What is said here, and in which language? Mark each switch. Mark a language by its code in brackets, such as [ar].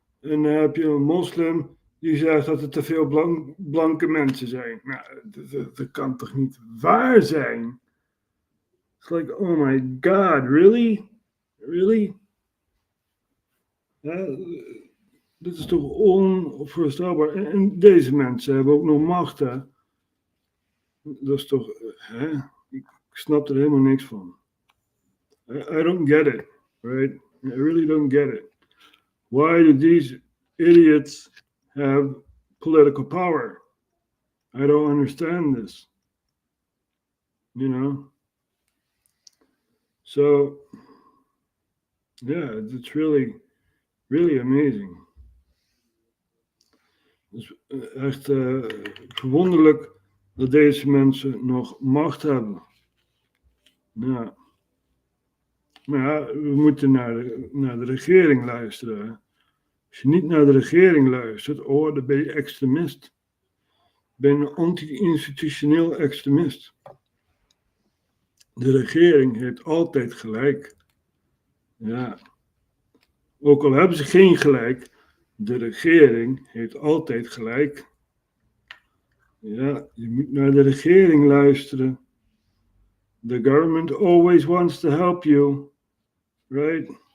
[nl] En dan heb je een moslim die zegt dat er te veel blanke mensen zijn. Nou, dat kan toch niet waar zijn? [en] It's like, oh my god, really? Really? [nl] Ja, dit is toch onvoorstelbaar. En deze mensen hebben ook nog macht, hè? Dat is toch, hè? Ik snap er helemaal niks van. [en] I don't get it, right? I really don't get it. Why do these idiots have political power? I don't understand this. You know? So, yeah, it's really, really amazing. [nl] Het is echt verwonderlijk dat deze mensen nog macht hebben. Ja. Maar ja, we moeten naar de regering luisteren. Hè? Als je niet naar de regering luistert, dan ben je extremist. Ben je een anti-institutioneel extremist. De regering heeft altijd gelijk. Ja. Ook al hebben ze geen gelijk, de regering heeft altijd gelijk. Ja, je moet naar de regering luisteren. [en] The government always wants to help you, right?